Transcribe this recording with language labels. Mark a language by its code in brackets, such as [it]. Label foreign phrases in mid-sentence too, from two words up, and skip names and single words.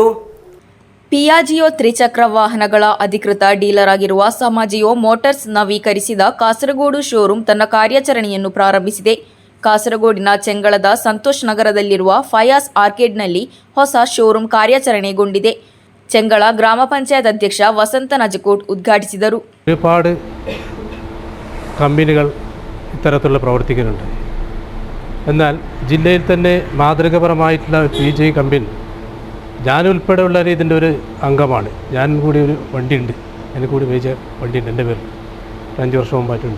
[kn] ಪಿಯಾಜಿಯೋ ತ್ರಿಚಕ್ರ ವಾಹನಗಳ ಅಧಿಕೃತ ಡೀಲರ್ ಆಗಿರುವ ಸಮಾಜಿಯೋ ಮೋಟಾರ್ಸ್ ನವೀಕರಿಸಿದ ಕಾಸರಗೋಡು ಶೋರೂಮ್ ತನ್ನ ಕಾರ್ಯಾಚರಣೆಯನ್ನು ಪ್ರಾರಂಭಿಸಿದೆ. ಕಾಸರಗೋಡಿನ ಚೆಂಗಳದ ಸಂತೋಷ್ ನಗರದಲ್ಲಿರುವ ಫಯಾಸ್ ಆರ್ಕೇಡ್ನಲ್ಲಿ ಹೊಸ ಶೋರೂಮ್ ಕಾರ್ಯಾಚರಣೆಗೊಂಡಿದೆ. ಚೆಂಗಳ ಗ್ರಾಮ ಪಂಚಾಯತ್ ಅಧ್ಯಕ್ಷ ವಸಂತ ನಜಕೋಟ್ ಉದ್ಘಾಟಿಸಿದರು. [ml] ഒരുപാട് കമ്പനികൾ ഇത്തരത്തിലുള്ള പ്രവർത്തിക്കുന്നുണ്ട്. എന്നാൽ ജില്ലയിൽ തന്നെ മാതൃകപരമായിട്ടുള്ള PG കമ്പനി ഞാനുൾപ്പെടെയുള്ളവർ ഇതിൻ്റെ ഒരു അംഗമാണ്. ഞാൻ കൂടി ഒരു വണ്ടിയുണ്ട്, എനിക്ക് കൂടി മേജർ വണ്ടിയുണ്ട് എൻ്റെ പേരിൽ, 5 വർഷം മുമ്പായിട്ടുണ്ട്.